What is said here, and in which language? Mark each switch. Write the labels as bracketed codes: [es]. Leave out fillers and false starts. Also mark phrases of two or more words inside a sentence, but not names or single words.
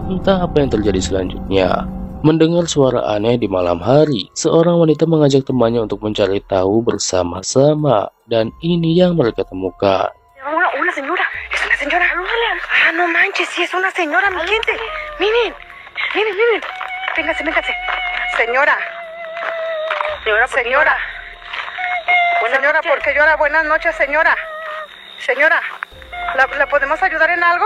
[id] Entah apa yang terjadi selanjutnya. Mendengar suara aneh di malam hari, seorang wanita mengajak temannya untuk mencari tahu bersama-sama. Dan ini yang mereka temukan. [es] Una señora, es una señora. Ah, no manches, sí es una señora, mi gente. Miren. Véngase. Señora. Señora, ¿por qué llora? Buenas noches, señora. Señora, ¿la podemos ayudar en algo?